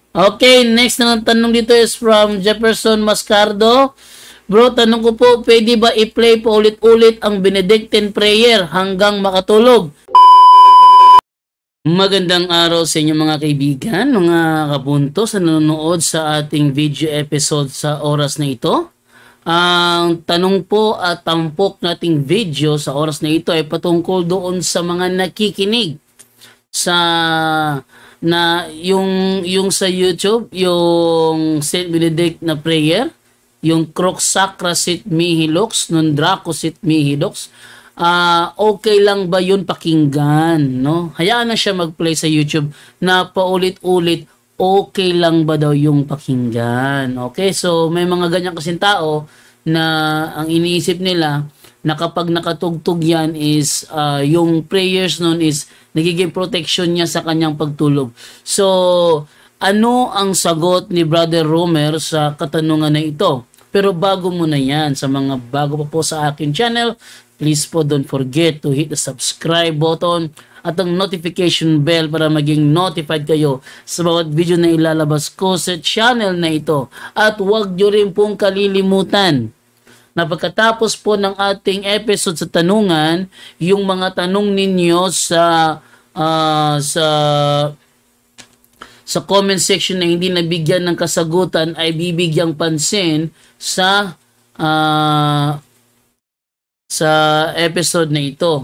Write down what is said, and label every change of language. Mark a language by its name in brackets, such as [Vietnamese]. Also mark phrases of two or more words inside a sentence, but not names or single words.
[Filipino] Okay, next na tanong dito [English] is from [Filipino] Jefferson Mascardo. Bro, tanong ko po, pwede ba i-play po ulit-ulit ang [English] Benedictine prayer [Filipino] hanggang makatulog? Magandang araw sa inyo mga kaibigan, mga kabunto sa nanonood sa ating [English] video episode [Filipino] sa oras na ito. Ang tanong po at tampok nating video sa oras na ito ay patungkol doon sa mga nakikinig sa yung sa YouTube, yung Saint Benedict na prayer, yung [Latin] Crux Sacra Sit Mihi Lux, non Draco Sit Mihi Lux. [Filipino] Okay lang ba yun pakinggan, no? Hayaan na siya mag-play sa YouTube na paulit-ulit, okay lang ba daw yung pakinggan? Okay, so may mga ganyan kasing tao na ang iniisip nila na kapag nakatugtog yan is yung prayers nun is nagiging protection niya sa kanyang pagtulog. So, ano ang sagot ni Brother Romer sa katanungan na ito? Pero bago muna yan, sa mga bago pa po sa akin channel, please po [English] don't forget to hit the subscribe button [Filipino] at ang notification bell para maging notified kayo sa bawat video na ilalabas ko sa channel na ito. At huwag nyo rin pong kalilimutan na pagkatapos po ng ating episode sa tanungan, yung mga tanong ninyo sa [English] comment section [Filipino] na hindi nabigyan ng kasagutan ay bibigyang pansin sa episode na ito.